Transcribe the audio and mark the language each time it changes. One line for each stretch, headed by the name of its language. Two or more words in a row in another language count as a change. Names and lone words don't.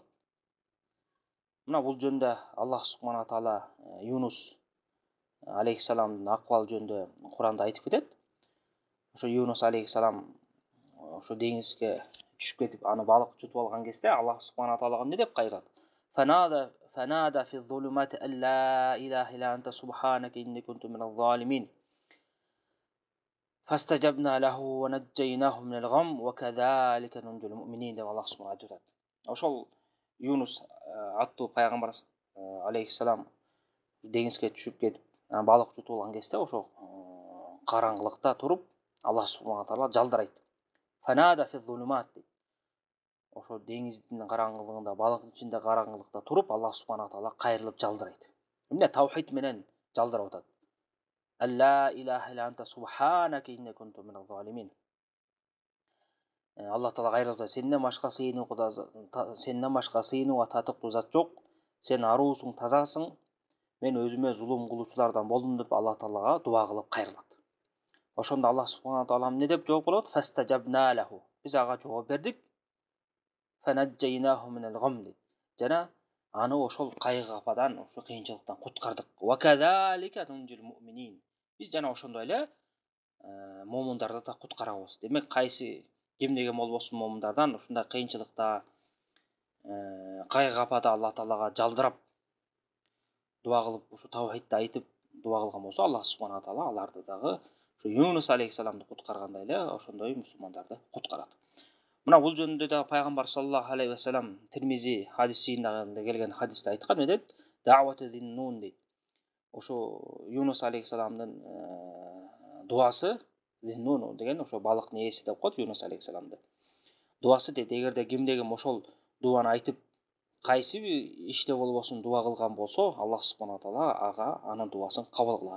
Kyrgyz: Мына бул жөнүндө Аллах субхана таала Юнус алейхиссаламдын акыбалы жөнүндө Куранда айтып кетет. Ошо Юнус алейхиссалам ошо деңизге түшүп кетип, аны балык жутуп алган кезде Аллах субхана таалага эмне деп кайрат?
Arabic: فنادى في الظلمات أن لا إله إلا أنت سبحانك إني كنت من الظالمين. فاستجبنا له ونجيناه من الغم وكذلك ننجي المؤمنين
Kyrgyz: деп Аллах субхана айтат. Ошол Юнус аттуу пайгамбар алейхиссалам деңизге түшүп кетип, балык жутуп алган кезде ошо караңгылыкта туруп, Аллах субхана таала жалдырайт.
Arabic: فنادى في الظلمات.
Kyrgyz: Ошо деңиздин караңгылыгында, балыктын ичинде караңгылыкта туруп, Аллах субхана таала кайрылып жалдырайт. Эмне таухид менен жалдырып атат.
Arabic: أن لا إله إلا أنت سبحانك إني كنت من الظالمين.
Kyrgyz: Аллах таала кайрылып атат: сенден башка сыйынууга татыктуу зат жок. Сен аруусуң, тазасың. Мен өзүмө зулум кылуучулардан болдум деп Аллах таалага дуа кылып кайрылат. Ошондо Аллах субхана таала эмне деп жооп болот?
Arabic: فاستجبنا له.
Kyrgyz: Биз ага жооп бердик.
Arabic: فنجيناه من الغم.
Kyrgyz: Жана аны ошол кайгы кападан, ошол кыйынчылыктан куткардык.
Arabic: وكذلك ننجي المؤمنين.
Kyrgyz: Биз жана ошондой эле момундарды да куткарабыз. Демек, кимдеген болбосун момундардан ушундай кыйынчылыкта, кайгы капада Аллах таалага жалдырап дуа кылып, ушу таухидти айтып дуа кылган болсо, Аллах субхана таала аларды дагы ушу Юнус алейхиссаламды куткаргандай эле ошондой мусулмандарды куткарат. Мына бул жөнүндө да пайгамбар
Arabic: صلى الله عليه وسلم
Kyrgyz: Тирмизи хадисинде келген хадисте айткан, эмне дейт?
Arabic: دعوة ذي النون дейт.
Kyrgyz: Ошо Юнус алейхиссаламдын дуасы, зиннун деген ошо балыктын ээси деп коет Юнус алейхиссаламды. Дуасы дейт, эгерде кимдегим ошол дуаны айтып, кайсы бир иште болбосун дуа кылган болсо, Аллах субхана таала ага анын дуасын кабыл кылат.